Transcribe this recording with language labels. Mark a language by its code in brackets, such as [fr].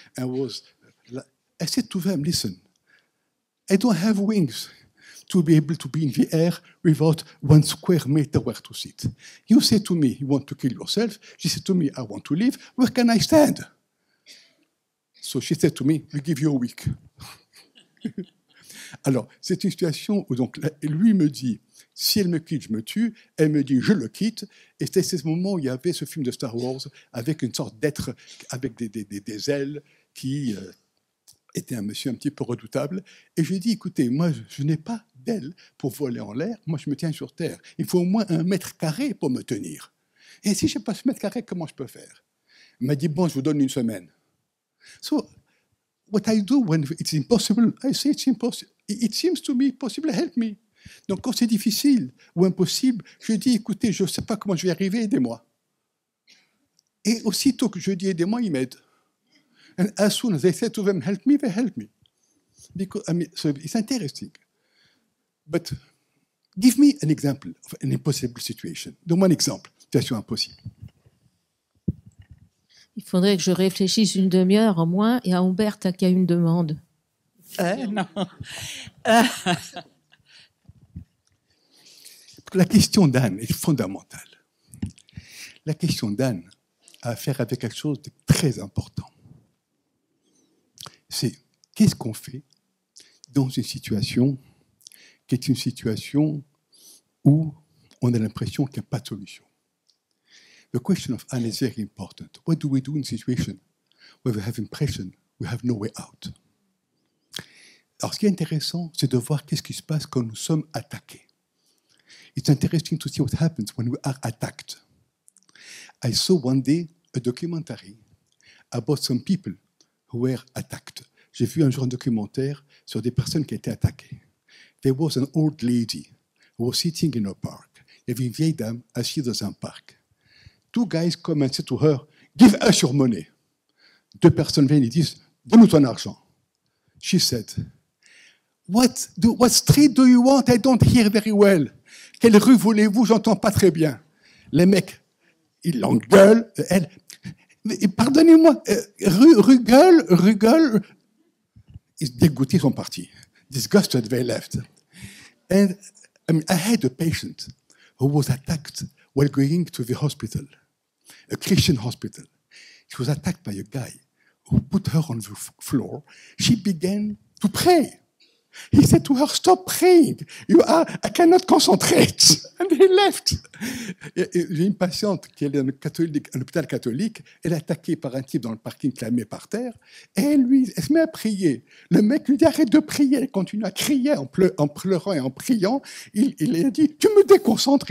[en] And I said to them, listen, I don't have wings to be able to be in the air without 1 square meter where to sit. You say to me, you want to kill yourself. She said to me, I want to live. Where can I stand? So she said to me, we give you a week. [fr] Alors, c'est une situation où donc, lui me dit, si elle me quitte, je me tue. Elle me dit, je le quitte. Et c'était ce moment où il y avait ce film de Star Wars avec une sorte d'être avec des ailes qui était un monsieur un petit peu redoutable. Et je lui ai dit, écoutez, moi, je n'ai pas d'ailes pour voler en l'air. Moi, je me tiens sur terre. Il faut au moins 1 mètre carré pour me tenir. Et si je n'ai pas ce mètre carré, comment je peux faire? Il m'a dit, bon, je vous donne 1 semaine. [en] So, what I do when it's impossible, I say it's impossible. It seems to me possible, help me. [fr] Donc, quand c'est difficile ou impossible, je dis, écoutez, je ne sais pas comment je vais y arriver, aidez-moi. Et aussitôt que je dis aidez-moi, il m'aide. [en] And as soon as they say to them, help me, they help me. Because, I mean, so it's interesting. But give me an example of an impossible situation. [fr] Donne-moi un exemple, situation impossible. Il faudrait que je réfléchisse 1 demi-heure en moins et à Humberta qui a une demande. Non. La question d'Anne est fondamentale. La question d'Anne a à faire avec quelque chose de très important. C'est qu'est-ce qu'on fait dans une situation qui est une situation où on a l'impression qu'il n'y a pas de solution. [en] The question of Anne is very important. What do we do in a situation where we have impression we have no way out? [fr] Alors, ce qui est intéressant, c'est de voir qu'est-ce qui se passe quand nous sommes attaqués. [en] It's interesting to see what happens when we are attacked. I saw one day a documentary about some people who were attacked. [fr] J'ai vu un jour un documentaire sur des personnes qui étaient attaquées. [en] There was an old lady who was sitting in a park. [fr] Il y avait une vieille dame assise dans un parc. [en] 2 guys come and say to her, give us your money. [fr] 2 personnes viennent et disent, donne-nous ton argent. [en] She said, what street do you want? I don't hear very well. [fr] Quelle rue voulez-vous? J'entends pas très bien. Les mecs, ils l'engueulent. Elle, pardonnez-moi, rue gueule. Dégoûtés, ils sont partis. [en] Disgusted, they left. And I had a patient who was attacked while going to the hospital, a Christian hospital. She was attacked by a guy who put her on the floor. She began to pray. He said to her, stop praying. I cannot concentrate. And he left. [fr] J'ai une patiente qui est à un hôpital catholique. Elle est attaquée par un type dans le parking qui la met par terre. Et elle se met à prier. Le mec lui dit, arrête de prier. Elle continue à crier en pleurant et en priant. Il a dit, tu me déconcentres.